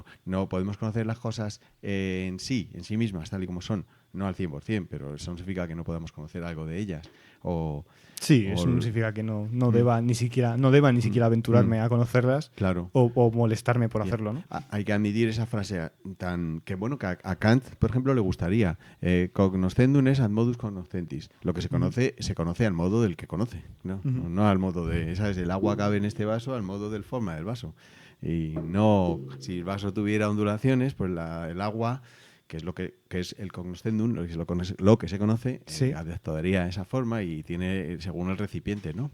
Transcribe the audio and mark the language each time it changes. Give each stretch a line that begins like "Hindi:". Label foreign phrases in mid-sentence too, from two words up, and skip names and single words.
Spanish: No podemos conocer las cosas en sí mismas, tal y como son, no al 100%, pero eso no significa que no podamos conocer algo de ellas. Sí, eso no significa que no deba ni siquiera aventurarme a conocerlas, claro. o molestarme por hacerlo, ¿no? Hay que admitir esa frase que bueno, que a Kant, por ejemplo, le gustaría.
Latin: Cognoscendum est ad modus cognoscentis.
Spanish: Lo que se conoce al modo del que conoce, ¿no? No al modo de, ¿sabes? El agua cabe en este vaso al modo del forma del vaso. Y no, si el vaso tuviera ondulaciones, pues el agua, que es lo que es el cognoscendum, lo que se conoce, Sí. adaptaría esa forma y tiene según el recipiente, ¿no?